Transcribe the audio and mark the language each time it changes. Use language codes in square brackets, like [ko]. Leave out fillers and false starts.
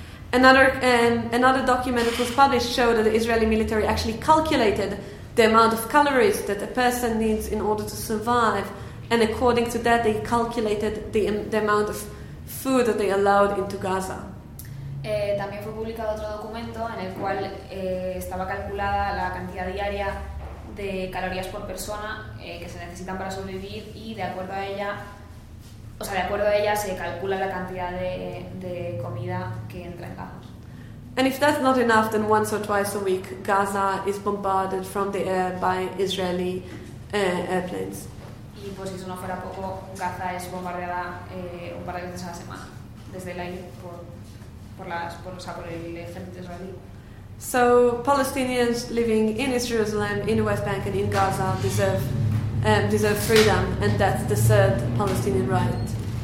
[en] Another document that was published showed that the Israeli military actually calculated the amount of calories that a person needs in order to survive, and according to that they calculated the amount of food that they allowed into Gaza. [es] También fue publicado otro documento en el cual estaba calculada la cantidad diaria de calorías por persona que se necesitan para sobrevivir, y de acuerdo a ella, o sea, de acuerdo a ella se calcula la cantidad de comida que entra en Gaza. [en] And if that's not enough, then once or twice a week Gaza is bombarded from the air by Israeli airplanes. [es] Y pues si eso no fuera poco, Gaza es bombardeada un par de veces a la semana desde el aire por el ejército israelí. [en] So Palestinians living in East Jerusalem, in the West Bank, and in Gaza deserve freedom, and that's the third Palestinian right.